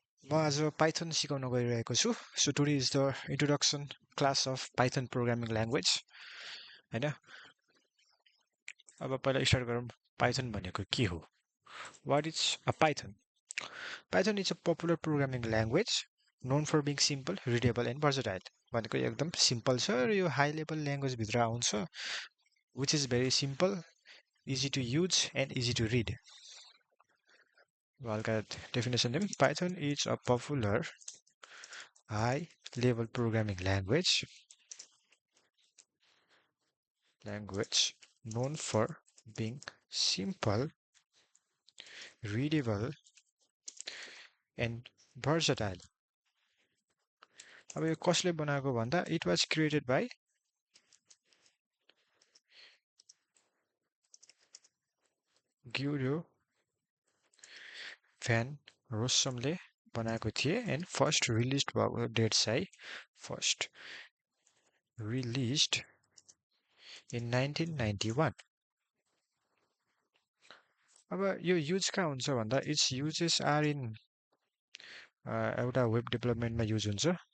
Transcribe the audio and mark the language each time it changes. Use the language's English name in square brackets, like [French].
[Nepali] म आज पाइथन सिकाउन गइरहेको छु. [English] So today is the introduction class of Python programming language. [Nepali] हैन. अब पहिला स्टार्ट गरौँ. Python भनेको के हो? [English] What is a Python? Python is a popular programming language known for being simple, readable and versatile. [Nepali] भनेको एकदम सिम्पल छ र यो हाई लेभल ल्याङ्ग्वेज भित्र आउँछ, [English] which is very simple, easy to use and easy to read. Well, definition name Python is a popular high level programming language known for being simple, readable and versatile. [Nepali] अब यो कसले बनाएको भन्दा [English] it was created by Guido van Rossumले [Nepali] बनाएको थिए [English] and first released [Nepali] भएको date चाहिँ [English] first released in 1991. [Nepali] अब यो युज कहाँ हुन्छ भन्दा [English] its uses are in [Nepali] एउटा वेब डेभलपमेन्टमा युज हुन्छ.